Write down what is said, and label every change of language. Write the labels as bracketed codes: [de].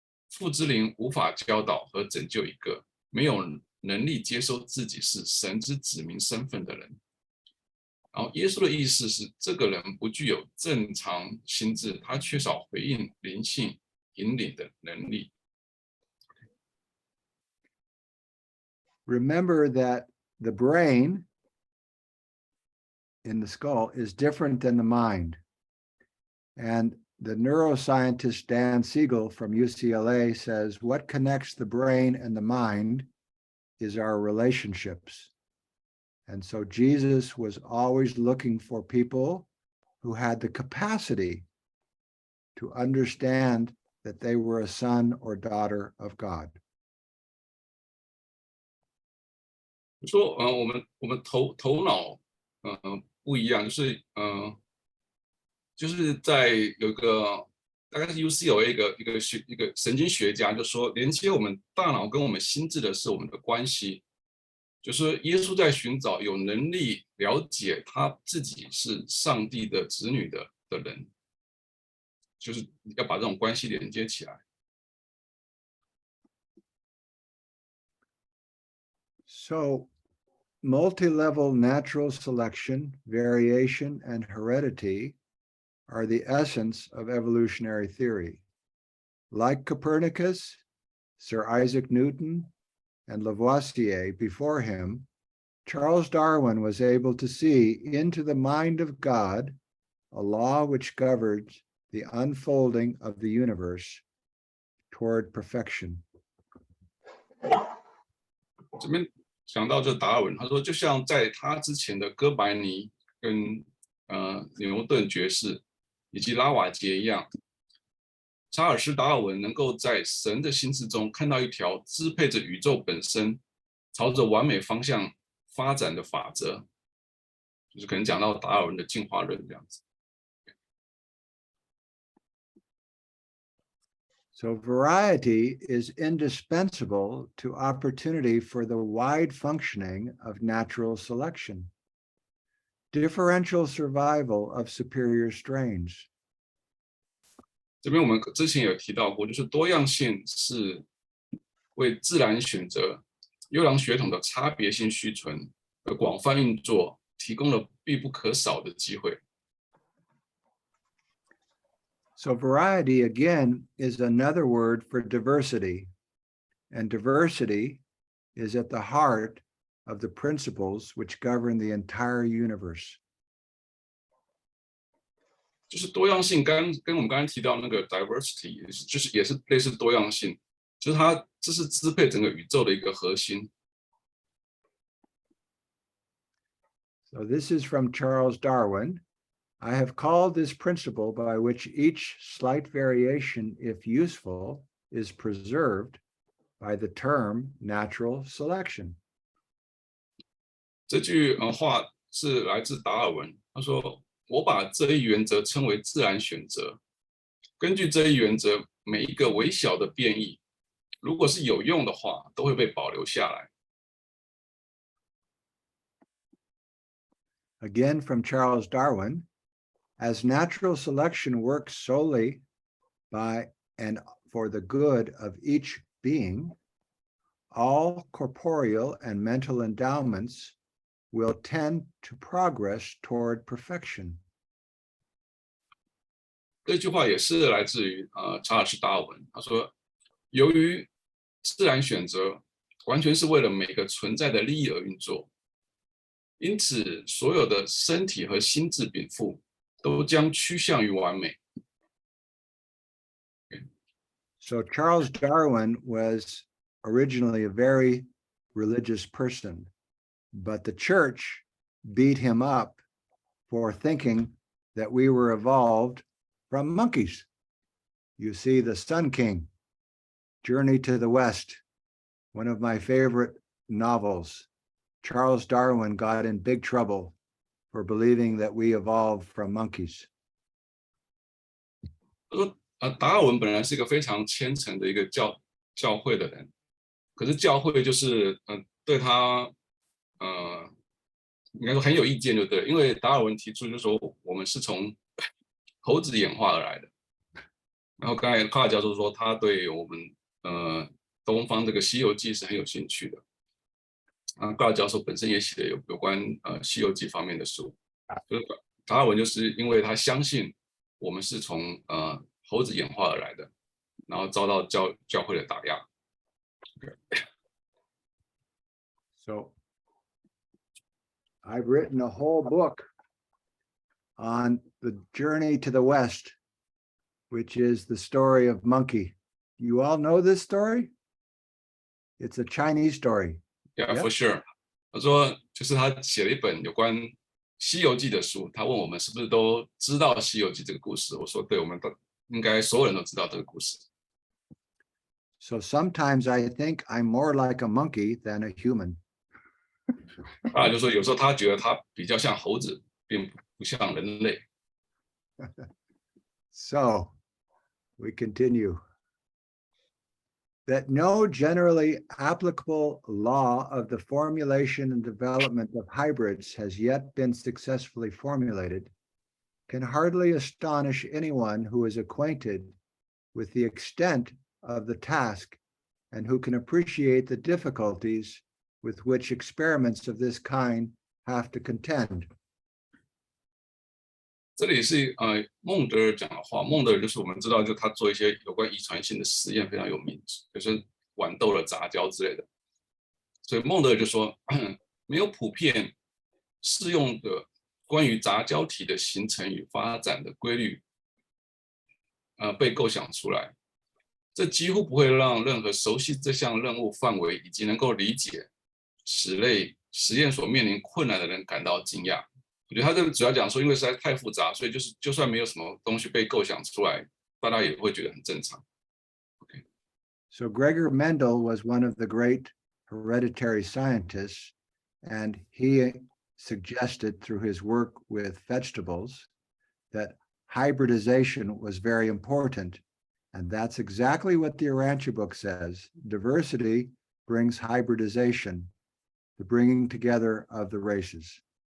[zh] 父之灵无法教导和拯救一个没有能力接受自己是神之子民身份的人。” 然后耶稣的意思是，这个人不具有正常心智，他缺少回应灵性引领的能力。 [en] Remember that the brain in the skull is different than the mind. And the neuroscientist Dan Siegel from UCLA says, what connects the brain and the mind is our relationships. And so Jesus was always looking for people who had the capacity to understand that they were a son or daughter of God. [zh] 说我们头脑不一样，就是在有一个大概是 UCLA 一个神经学家就说，连接我们大脑跟我们心智的是我们的关系。就是耶稣在寻找有能力了解他自己是上帝的子女的人，就是要把这种关系连接起来。 [en] So, multi-level natural selection, variation, and heredity are the essence of evolutionary theory. Like Copernicus, Sir Isaac Newton, and Lavoisier before him, Charles Darwin was able to see into the mind of God a law which governs the unfolding of the universe toward perfection. [zh] 这边想到这达尔文，他说就像在他之前的哥白尼跟牛顿爵士以及拉瓦杰一样，查尔斯·达尔文能够在神的心智中看到一条支配着宇宙本身朝着完美方向发展的法则，就是可能讲到达尔文的进化论这样子。 [en] So variety is indispensable to opportunity for the wide functioning of natural selection, differential survival of superior strains. [zh] 这边我们之前有提到过，就是多样性是为自然选择、优良血统的差别性续存和广泛运作提供了必不可少的机会。 [en] So variety, again, is another word for diversity. And diversity is at the heart of the principles which govern the entire universe. [zh] 就是多样性，跟我们刚才提到那个 diversity， 也是类似多样性，就是这是支配整个宇宙的一个核心。 [en] So this is from Charles Darwin. I have called this principle by which each slight variation, if useful, is preserved by the term natural selection. [zh] 这句话是来自达尔文，他说：“我把这一原则称为自然选择。根据这一原则，每一个微小的变异，如果是有用的话，都会被保留下来。” [en] Again from Charles Darwin, as natural selection works solely by and for the good of each being, all corporeal and mental endowments will tend to progress toward perfection. [zh] 这句话也是来自于查尔斯·达尔文，他说：“由于自然选择完全是为了每个存在的利益而运作，因此所有的身体和心智禀赋都将趋向于完美。” [en] So Charles Darwin was originally a very religious person, but the church beat him up for thinking that we were evolved from monkeys. You see, the Sun King, Journey to the West, one of my favorite novels. Charles Darwin got in big trouble for believing that we evolved from monkeys. [zh] 他说：“达尔文本来是一个非常虔诚的一个教会的人，可是教会就是对他应该说很有意见，就对了，因为达尔文提出就是说我们是从猴子演化而来的。然后刚才卡尔教授说他对我们东方这个《西游记》是很有兴趣的。卡尔教授本身也写了有关《西游记》方面的书。就是达尔文就是因为他相信我们是从猴子演化而来的，然后遭到教会的打压。 [en] So I've written a whole book on the journey to the West, which is the story of Monkey. You all know this story? It's a Chinese story. Yeah, for sure. [zh] 他说，就是他写了一本有关《西游记》的书。他问我们是不是都知道《西游记》这个故事？我说，对，我们都应该所有人都知道这个故事。 [en] So sometimes I think I'm more like a monkey than a human. [zh] 就说有时候他觉得他比较像猴子，并不像人类。 [en] So we continue. That no generally applicable law of the formulation and development of hybrids has yet been successfully formulated can hardly astonish anyone who is acquainted with the extent of the task and who can appreciate the difficulties with which experiments of this kind have to contend. [zh] 这里是孟德尔讲的话，孟德尔就是我们知道，就他做一些有关遗传性的实验非常有名，就是豌豆的杂交之类的。所以孟德尔就说，没有普遍适用的关于杂交体的形成与发展的规律，被构想出来。这几乎不会让任何熟悉这项任务范围以及能够理解此类实验所面临困难的人感到惊讶。我觉得他这个主要讲说，因为实在太复杂，所以就算没有什么东西被构想出来，大家也会觉得很正常。 [en] Okay. So Gregor Mendel was one of the great hereditary scientists, and he suggested through his work with vegetables that hybridization was very important. And that's exactly what the Urantia book says. Diversity brings hybridization, the bringing together of the races.